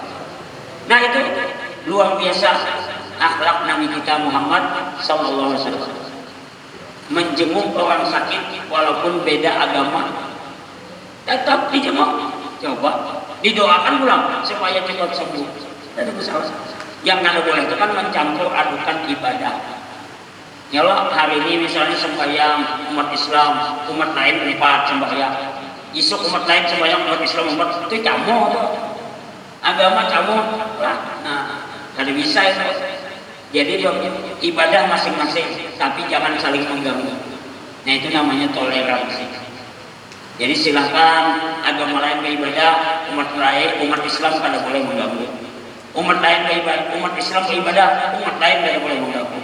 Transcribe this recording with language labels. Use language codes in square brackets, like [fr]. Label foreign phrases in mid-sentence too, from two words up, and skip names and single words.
[id] Nah itu luar biasa akhlak Nabi kita Muhammad [ar] صلى الله عليه وسلم. [id] Menjenguk orang sakit walaupun beda agama, tetap dijenguk. Coba didoakan pulang supaya cepat sembuh. Tidak ada masalah. Yang nggak boleh itu kan mencampur adukan ibadah. Ya Allah, hari ini misalnya sembahyang umat Islam, umat lain 4 sembahyang. Isuk umat lain sembahyang, umat Islam 4, itu campur tuh. Agama campur lah. Nah, kada bisa itu. Jadi ibadah masing-masing, tapi jangan saling mengganggu. Nah itu namanya toleransi. Jadi silakan agama lain beribadah, umat Islam kada boleh mengganggu. Umat lain beribadah, umat Islam beribadah, umat lain kada boleh mengganggu.